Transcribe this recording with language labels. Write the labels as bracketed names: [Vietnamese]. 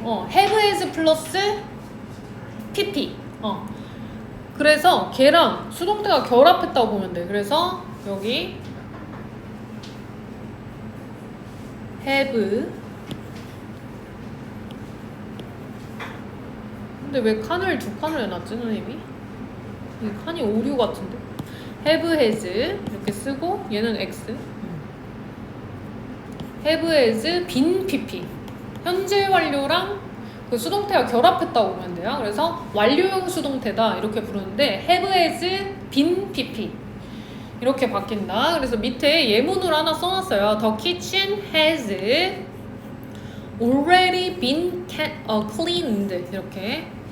[English] have as 플러스 pp. [Korean] 그래서 걔랑 수동태가 결합했다고 보면 돼. 그래서 여기 have. 근데 왜 칸을 두 칸을 해놨지 선생님이? 이 칸이 오류 같은데. have has 이렇게 쓰고 얘는 x. [English] have has been pp. [Korean] 현재 완료랑 그 수동태가 결합했다고 보면 돼요. 그래서 완료형 수동태다 이렇게 부르는데 have has been pp 이렇게 바뀐다. 그래서 밑에 예문으로 하나 써놨어요. [English] The kitchen has already been cleaned [Korean] 이렇게.